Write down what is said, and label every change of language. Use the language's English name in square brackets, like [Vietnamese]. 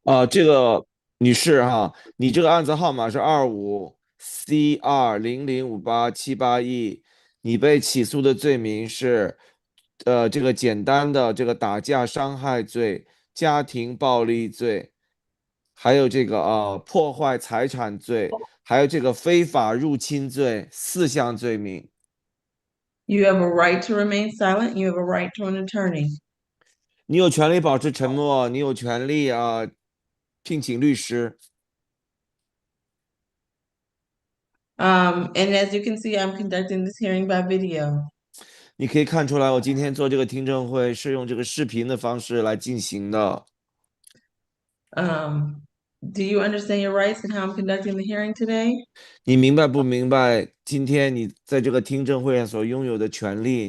[Chinese] 这个女士哈，你这个案子号码是25CR005878E，你被起诉的罪名是，这个简单的这个打架伤害罪、家庭暴力罪，还有这个破坏财产罪，还有这个非法入侵罪4项罪名。 [English] You have a right to remain silent. You have a right to an attorney. [Chinese] 你有权利保持沉默，你有权利聘请律师。 [English] And as you can see, I'm conducting this hearing by video. [Chinese] 你可以看出来，我今天做这个听证会是用这个视频的方式来进行的。 [English] Do you understand your rights and how I'm conducting the hearing today? [Chinese] 你明白不明白今天你在这个听证会上所拥有的权利？